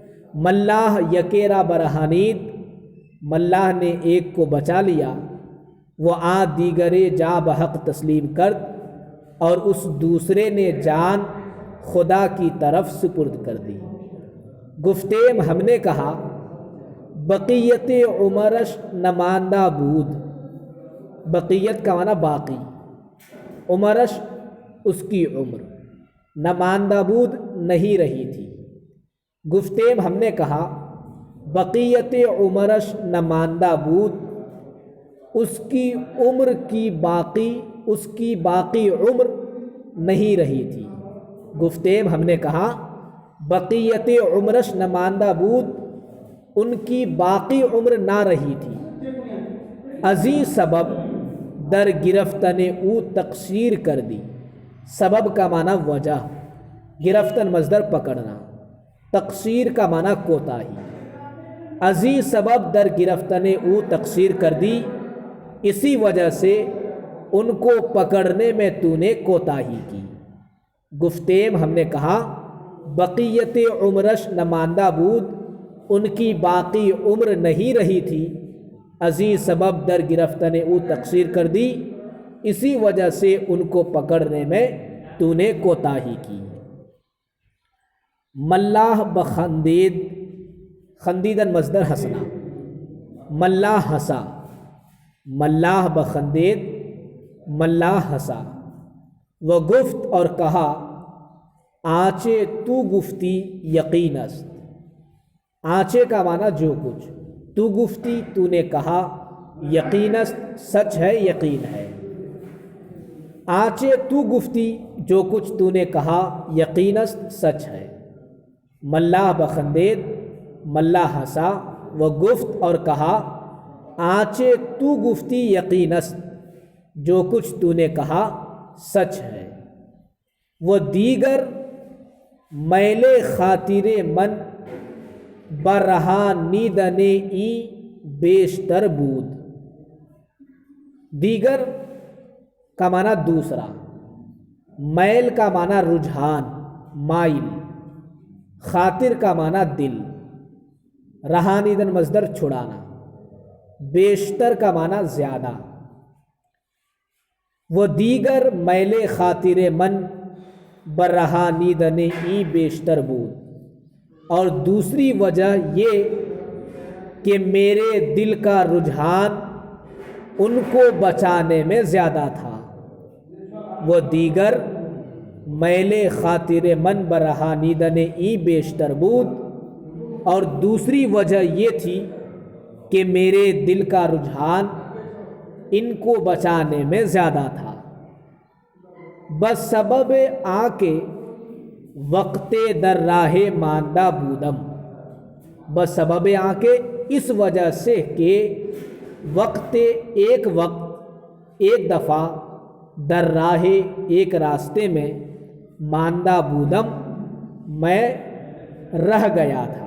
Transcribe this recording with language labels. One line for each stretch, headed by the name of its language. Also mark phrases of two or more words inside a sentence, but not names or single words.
Persian: ملاح یکیرا برہانید،
Urdu: ملاح نے ایک کو بچا لیا۔
Persian: وہ آ دیگرے جا بحق تسلیم کرد،
Urdu: اور اس دوسرے نے جان خدا کی طرف سپرد کر دی۔ گفتیم ہم نے کہا
Persian: بقیت عمرش نماندہ بود،
Urdu: بقیت کا معنی باقی، عمرش اس کی عمر،
Persian: نماندہ بود
Urdu: نہیں رہی تھی۔
Persian: گفتیم
Urdu: ہم نے کہا
Persian: بقیت عمرش نماندہ بود،
Urdu: اس کی عمر کی باقی عمر نہیں رہی تھی۔
Persian: گفتیم
Urdu: ہم نے کہا
Persian: بقیت عمرش نماندہ بود،
Urdu: ان کی باقی عمر نہ رہی تھی۔
Persian: ازی سبب در گرفتن او تقصیر کر دی،
Urdu: سبب کا معنی وجہ، گرفتن مصدر پکڑنا، تقصیر کا معنی کوتاہی۔
Persian: ازی سبب در گرفتن او تقصیر کر دی،
Urdu: اسی وجہ سے ان کو پکڑنے میں تو نے کوتاہی کی۔
Persian: گفتیم
Urdu: ہم نے کہا
Persian: بقیت عمرش نماندہ بود،
Urdu: ان کی باقی عمر نہیں رہی تھی۔
Persian: ازی سبب در گرفتن او تقصیر کر دی،
Urdu: اسی وجہ سے ان کو پکڑنے میں تو نے کوتاہی کی۔
Persian: ملاح بخندید،
Urdu: خندیدن مصدر ہنسنا، ملاح ہنسا،
Persian: ملاح بخندید
Urdu: ملاح ہنسا۔
Persian: وہ گفت
Urdu: اور کہا
Persian: آنچے تو گفتی یقین است،
Urdu: آنچے کا معنی جو کچھ،
Persian: تو گفتی
Urdu: تو نے کہا،
Persian: یقین است
Urdu: سچ ہے یقین ہے۔
Persian: آنچے تو گفتی
Urdu: جو کچھ تو نے کہا،
Persian: یقین است
Urdu: سچ ہے۔
Persian: ملاح بخندید
Urdu: ملاح ہنسا،
Persian: وہ گفت
Urdu: اور کہا
Persian: آنچے تو گفتی یقین است،
Urdu: جو کچھ تو نے کہا سچ ہے۔
Persian: وہ دیگر میل خاطر من برہا نیدنے ای بیشتر بود،
Urdu: دیگر کا معنی دوسرا، میل کا معنی رجحان مائل، خاطر کا معنی دل، رہانیدن مصدر چھڑانا، بیشتر کا معنی زیادہ۔
Persian: وہ دیگر میل خاطر من برہانیدن ای بیشتر بود،
Urdu: اور دوسری وجہ یہ کہ میرے دل کا رجحان ان کو بچانے میں زیادہ تھا۔
Persian: وہ دیگر میل خاطر من برہانیدن ای بیشتر بود،
Urdu: اور دوسری وجہ یہ تھی کہ میرے دل کا رجحان ان کو بچانے میں زیادہ تھا۔
Persian: بس سبب آ کے
Urdu: وقت
Persian: در راہ ماندہ بودم،
Urdu: بس سبب آ کے اس وجہ سے کہ وقت ایک دفعہ در راہ ایک راستے میں ماندہ بودم میں رہ گیا تھا۔